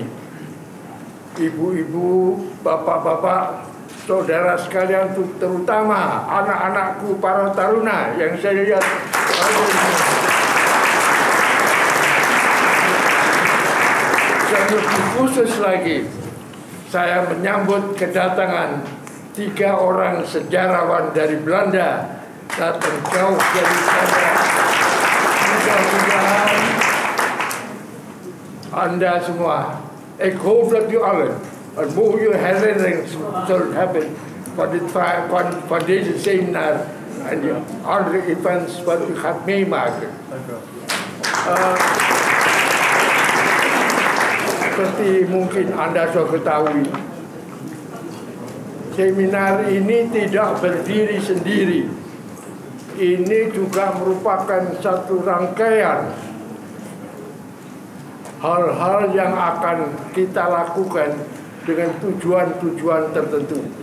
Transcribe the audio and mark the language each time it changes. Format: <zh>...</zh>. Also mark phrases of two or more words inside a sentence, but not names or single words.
<id>Ibu-ibu, bapak-bapak, saudara sekalian, terutama anak-anakku para taruna yang saya lihat lebih khusus lagi, saya menyambut kedatangan 3 orang sejarawan dari Belanda datang jauh dari sana. Mudah-mudahan Anda semua,</id> <nl>ik hoop dat u allen een mooie herinnering zult hebben van deze seminar en de andere events wat u gaat meemaken.</nl> <id>Seperti mungkin Anda sudah ketahui, seminar ini tidak berdiri sendiri. Ini juga merupakan satu rangkaian hal-hal yang akan kita lakukan dengan tujuan-tujuan tertentu.</id>